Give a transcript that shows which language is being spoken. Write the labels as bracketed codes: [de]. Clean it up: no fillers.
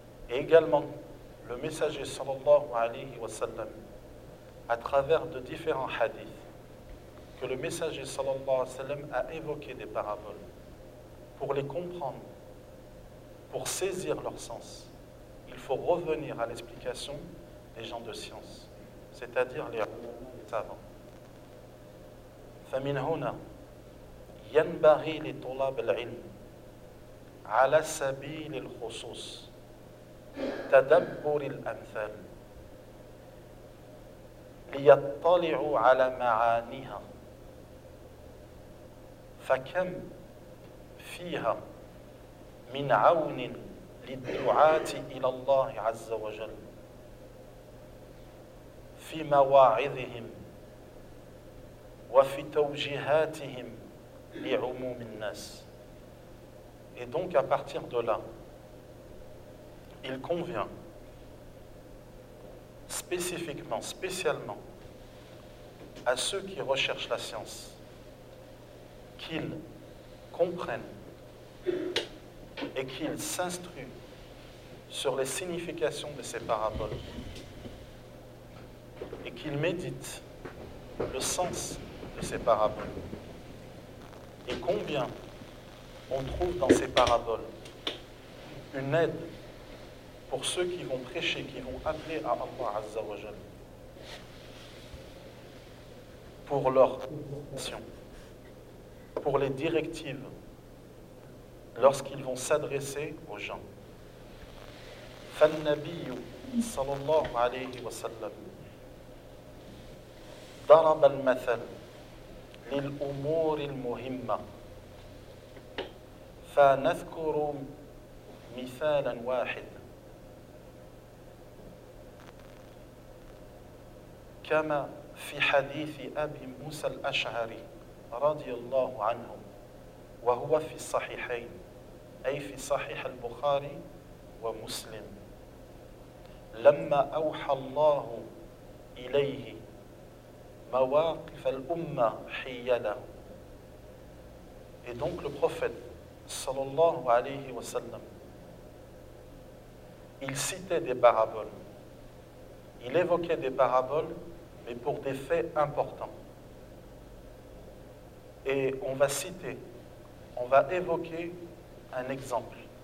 [fr] et également le messager [ar] sallallahu alayhi wa sallam, [fr] à travers de différents hadiths, que le messager sallallahu alayhi wa sallam a évoqué des paraboles, pour les comprendre, pour saisir leur sens, il faut revenir à l'explication des gens de science, c'est-à-dire les savants. [ar] فمن هنا ينبغي لطلاب العلم على سبيل الخصوص تدبر الأمثال ليطلعوا على معانيها فكم فيها من عون للدعاة إلى الله عز وجل في مواعظهم وفي توجيهاتهم لعموم الناس. [fr] Et donc, à partir de là, il convient spécifiquement, spécialement, à ceux qui recherchent la science, qu'ils comprennent et qu'ils s'instruisent sur les significations de ces paraboles et qu'ils méditent le sens de ces paraboles et combien on trouve dans ces paraboles une aide pour ceux qui vont prêcher, qui vont appeler à Allah Azza wa Jal pour leur conversion, pour les directives lorsqu'ils vont s'adresser aux gens. [ar] فالنبي صلى الله عليه وسلم ضرب المثل للأمور المهمة فنذكر مثالا واحدا كما في حديث أبي موسى الأشعري رضي الله عنه وهو في الصحيحين أي في صحيح البخاري ومسلم لما أوحى الله إليه مواقف الأمة حيله. [fr] Et donc le prophète [ar] صلى الله عليه وسلم [fr] il citait des paraboles, il évoquait des paraboles mais pour des faits importants. Et on va citer, on va évoquer un exemple.